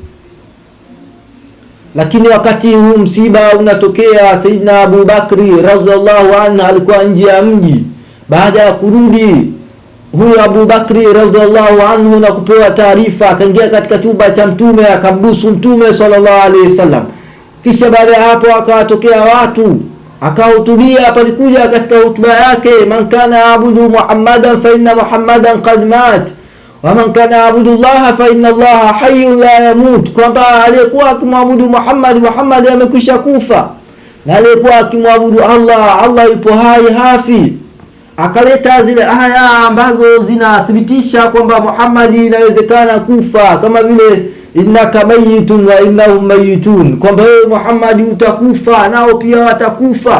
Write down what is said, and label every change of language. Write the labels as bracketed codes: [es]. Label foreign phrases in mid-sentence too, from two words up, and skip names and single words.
[sw] Lakini wakati huu msiba unatokea, Sayyidina Abu Bakri [ar] رضي الله عنه [sw] alikuwa nje ya mji. Baada ya kurudi huyu Abu Bakri [ar] رضي الله عنه [sw] na kupewa taarifa, akaingia katika chumba cha Mtume, akambusu Mtume [ar] صلى الله عليه وسلم. [sw] Kisha baada ya hapo akawatokea watu, akahutubia. Palikuja katika hutuba yake, [ar] من كان يعبد محمدا فإن محمدا قد مات ومن كان يعبد الله فإن الله حي لا يموت, [sw] kwamba aliyekuwa akimwabudu Muhammad, Muhammad amekwisha kufa, na aliyekuwa akimwabudu Allah, Allah yupo hai hafi. Akaleta zile aya ambazo zinathibitisha kwamba Muhammad inawezekana kufa, kama vile [ar] إنك ميت وإنهم ميتون, [sw] kwamba wewe Muhammad utakufa nao pia watakufa.